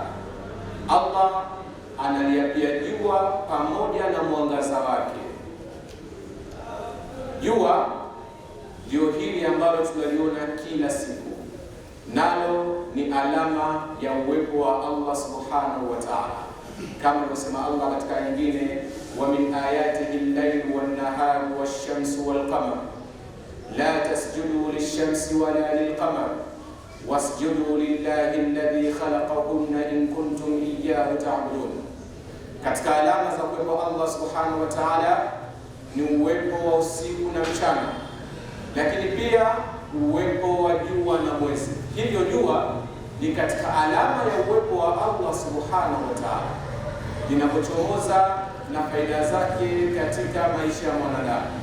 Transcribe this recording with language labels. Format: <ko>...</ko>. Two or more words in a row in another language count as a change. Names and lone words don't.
<sw>Allah analiapia jua pamoja na mwangaza wake. Jua ndio hili ambalo tunaliona kila siku, nalo ni alama ya uwepo wa Allah</sw> <ar>سبحانه وتعالى,</ar> <sw>kama alivyosema Allah katika nyingine,</sw> <ar>ومن آياته الليل والنهار والشمس والقمر لا تسجدوا للشمس ولا للقمر واسجدوا لله الذي خلقهن إن كنتم إياه تعبدون.</ar> <sw>Katika alama za uwepo Allah</sw> <ar>سبحانه وتعالى</ar> <sw>ni uwepo wa usiku na mchana, lakini pia uwepo wa jua na mwezi. Hivyo jua ni katika alama ya uwepo wa Allah</sw> <ar>سبحانه وتعالى,</ar> <sw>linapochomoza na faida zake katika maisha ya mwanadamu.</sw>